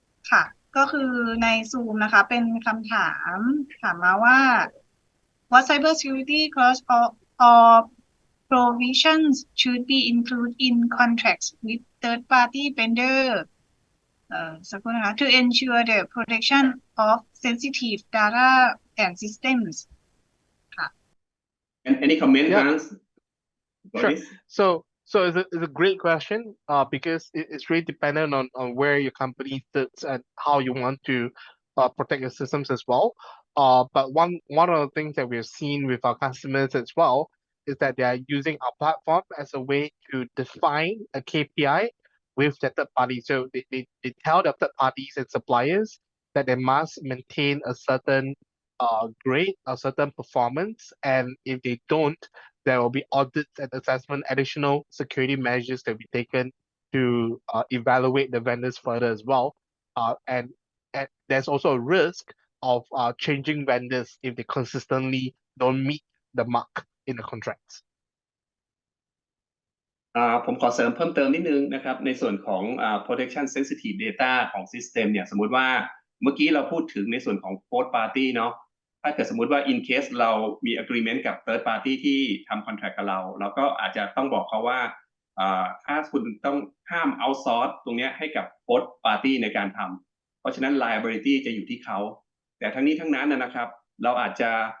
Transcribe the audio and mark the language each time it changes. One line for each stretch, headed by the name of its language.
Thai: ค่ะก็คือในซูมนะคะเป็นคำถามมาว่า
English: What cybersecurity costs or provisions should be included in contracts with third-party vendor
Thai: สักครู่นะคะ
English: to ensure the protection of sensitive data and systems
Thai: ค่ะ
English: Any comment, Hans? Sure. So it's a great question because it's really dependent on where your company sits and how you want to protect your systems as well. But one of the things that we've seen with our customers as well is that they are using our platform as a way to define a KPI with the third party. So they tell the third parties and suppliers that they must maintain a certain grade, a certain performance, and if they don't, there will be audits and assessment, additional security measures that will be taken to evaluate the vendors further as well. And there's also a risk of changing vendors if they consistently don't meet the mark in the contracts.
Thai: ผมขอเสริมเพิ่มเติมนิดนึงนะครับในส่วนของ
English: protection sensitive data
Thai: ของ system เนี่ยสมมุติว่า เมื่อกี้เราพูดถึงในส่วนของ fourth party เนาะถ้าเกิดสมมุติว่า
English: in case
Thai: เรามี agreement กับ third party ที่ทำ contract กับเราก็อาจจะต้องบอกเขาว่าถ้าคุณต้องห้าม outsource ตรงนี้ให้กับ fourth party ในการทำเพราะฉะนั้น liability จะอยู่ที่เขาแต่ทั้งนี้ทั้งนั้นนะครับเราอาจจะ